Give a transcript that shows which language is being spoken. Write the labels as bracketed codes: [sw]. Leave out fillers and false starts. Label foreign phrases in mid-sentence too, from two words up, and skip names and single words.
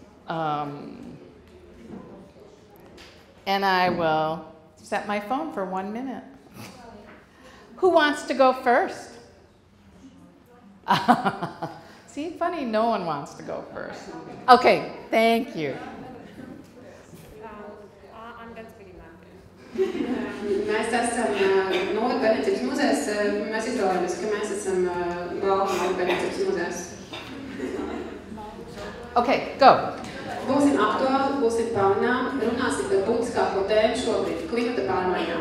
[en] And I will set my phone for 1 minute. Who wants to go first? See, funny, no one wants to go first. Okay, thank you. [lv] Mēs esam Novaļu pētniecības muzejs. Mēs izvēlējāmies, ka mēs esam Novaļu pētniecības muzejs. [en] Okay, go. [lv] Būsim aktuāli, būsim pārunām, runāsim par būtiskāko tēmu šobrīd – klimata pārmaiņām.